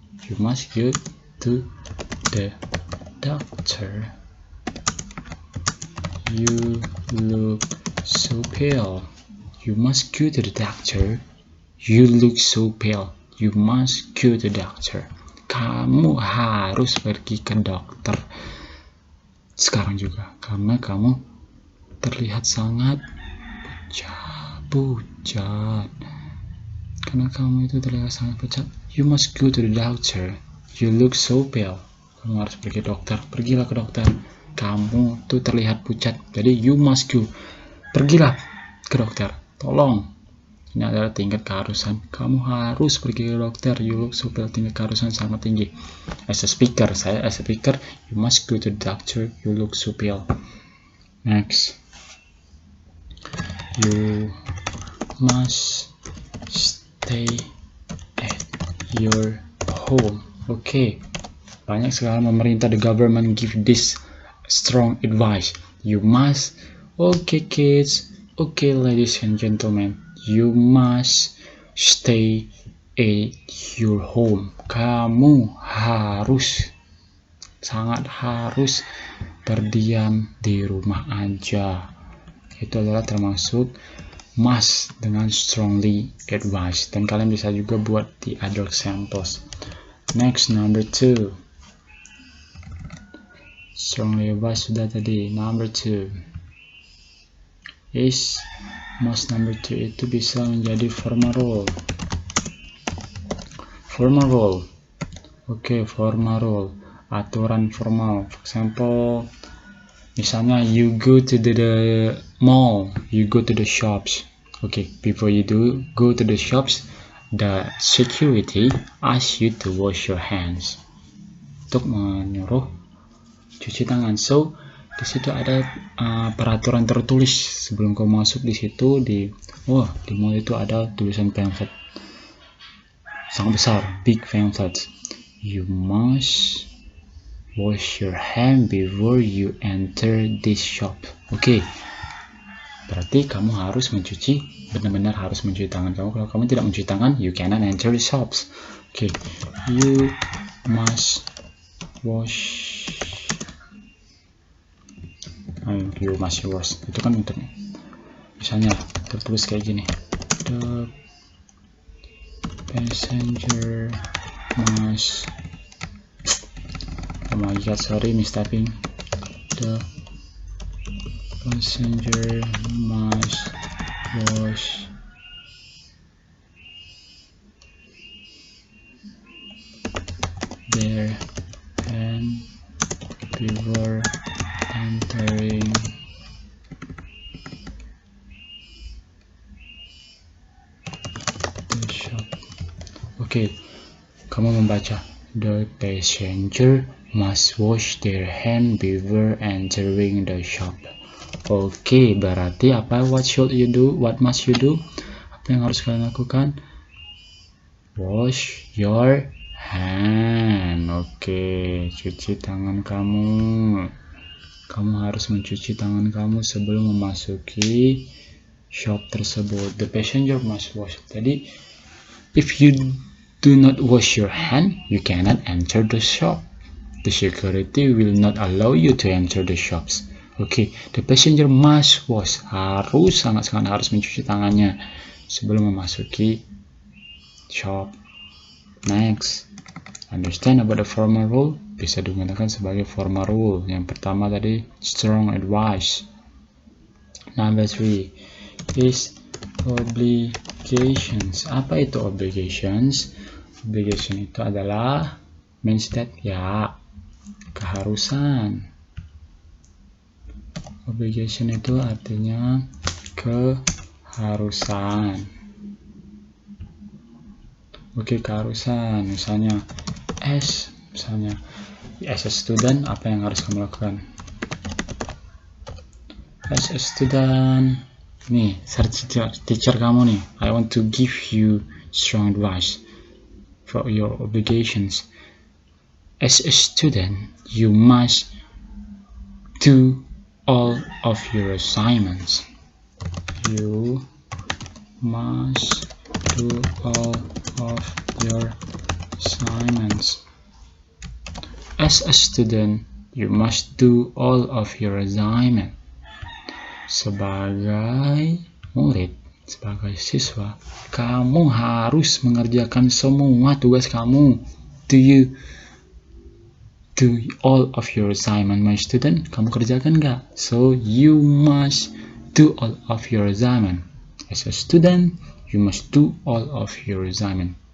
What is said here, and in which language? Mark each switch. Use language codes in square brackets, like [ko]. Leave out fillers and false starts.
[en] You must go to the doctor, you look so pale. You must go to the doctor, you look so pale. You must go to the doctor. [id] Kamu harus pergi ke dokter sekarang juga, karena kamu terlihat sangat pucat. Karena kamu itu terlihat sangat pucat. [en] You must go to the doctor. You look so pale. [id] Kamu harus pergi ke dokter. Pergilah ke dokter. Kamu tuh terlihat pucat. Jadi [en] you must go. [id] Pergilah ke dokter. Tolong. Ini adalah tingkat keharusan. Kamu harus pergi ke dokter. [en] You look so pale. [id] Tingkat keharusan sangat tinggi. [en] As a speaker, you must go to the doctor. You look so pale. Next. You must stay at your home. Okay. [id] Banyak sekali pemerintah, [en] the government give this strong advice. You must. Okay, kids. Okay, ladies and gentlemen. You must stay at your home. [id] Kamu harus, sangat harus berdiam di rumah aja. Itu adalah termasuk must dengan [en] strongly advised. [id] Dan kalian bisa juga buat di [en] other examples. Next, number 2. Strongly advised [id] sudah tadi. [en] Number 2 is must. [id] Number 2 itu bisa menjadi formal role. [en] Formal role. Okay, formal role. [id] Aturan formal. [en] For example, [id] misalnya [en] you go to the mall, you go to the shops. Okay, before you go to the shops, the security asks you to wash your hands. [id] Untuk menyuruh cuci tangan. So di situ ada peraturan tertulis sebelum kamu masuk di situ di mall itu ada tulisan pamphlet sangat besar, [en] big pamphlet. You must wash your hand before you enter this shop. Okay. [id] Berarti kamu harus benar-benar harus mencuci tangan kamu. Kalau kamu tidak mencuci tangan, [en] you cannot enter the shops. Okay. You must wash. You must wash. [id] Itu kan untuk misalnya tertulis kayak gini. [en] The passenger must, oh my god, sorry mistyping, the passenger must wash their hand before entering the shop. [id] Oke, kamu membaca [en] the passenger must wash their hand before entering the shop. [id] Oke, berarti apa? [en] What should you do? What must you do? [id] Apa yang harus kalian lakukan? [en] Wash your hand. [id] Oke, cuci tangan kamu. Kamu harus mencuci tangan kamu sebelum memasuki shop tersebut. [en] The passenger must wash. [id] Jadi, [en] if you do not wash your hand, you cannot enter the shop. The security will not allow you to enter the shops. [id] Oke, [en] the passenger must wash. [id] Harus, sangat-sangat harus mencuci tangannya sebelum memasuki shop. [en] Next, understand about the formal rule. [id] Bisa digunakan sebagai formal rule. Yang pertama tadi, strong advice. [en] Number 3 is obligations. [id] Apa itu obligations? Obligation itu adalah [en] means that, [id] ya, keharusan. Obligation itu artinya keharusan. Oke, keharusan. Misalnya [en] as a student, [id] apa yang harus kamu lakukan? [en] As a student, [id] nih, teacher kamu nih, [en] I want to give you strong advice for your obligations. As a student, you must do all of your assignments. You must do all of your assignments. As a student, you must do all of your assignment. [id] Sebagai murid, sebagai siswa, kamu harus mengerjakan semua tugas kamu. [en] Do you do all of your assignment, my student? [id] Kamu kerjakan nggak? [en] So you must do all of your assignment. As a student, you must do all of your assignment.